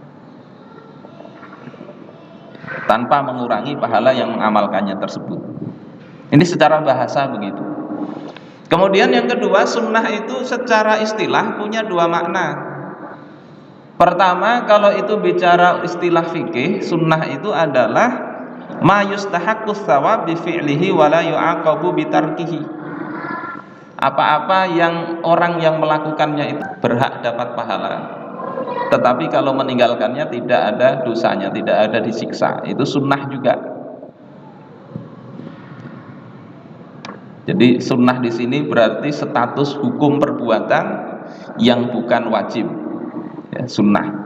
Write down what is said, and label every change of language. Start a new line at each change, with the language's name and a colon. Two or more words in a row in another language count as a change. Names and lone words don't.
Indonesian: Tanpa mengurangi pahala yang mengamalkannya tersebut. Ini secara bahasa begitu. Kemudian yang kedua, sunnah itu secara istilah punya dua makna. Pertama, kalau itu bicara istilah fikih, sunnah itu adalah
Arabic: ما يستحق الثواب بفعله ولا يعاقب بتركه.
Indonesian: Apa-apa yang orang yang melakukannya itu berhak dapat pahala, tetapi kalau meninggalkannya tidak ada dosanya, tidak ada disiksa. Itu sunnah juga. Jadi sunnah di sini berarti status hukum perbuatan yang bukan wajib, ya, sunnah.